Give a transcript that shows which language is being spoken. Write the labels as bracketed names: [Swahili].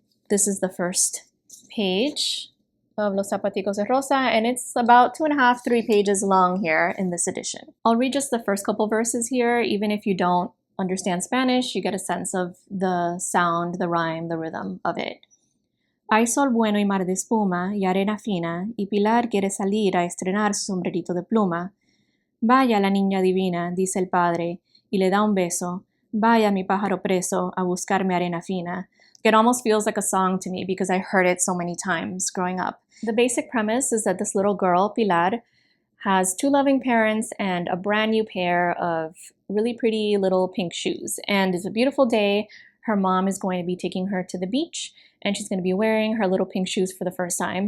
[English] This is the first page of Los Zapaticos de Rosa, and it's about 2.5, 3 pages long here in this edition. I'll read just the first couple verses here. Even if you don't understand Spanish, you get a sense of the sound, the rhyme, the rhythm of it. [Spanish] Hay sol bueno y mar de espuma y arena fina, y Pilar quiere salir a estrenar su sombrerito de pluma. Vaya la niña divina, dice el padre, y le da un beso. Vaya mi pájaro preso a buscarme arena fina. [English] It almost feels like a song to me because I heard it so many times growing up. The basic premise is that this little girl, Pilar, has 2 loving parents and a brand new pair of really pretty little pink shoes. And it's a beautiful day. Her mom is going to be taking her to the beach and she's going to be wearing her little pink shoes for the first time.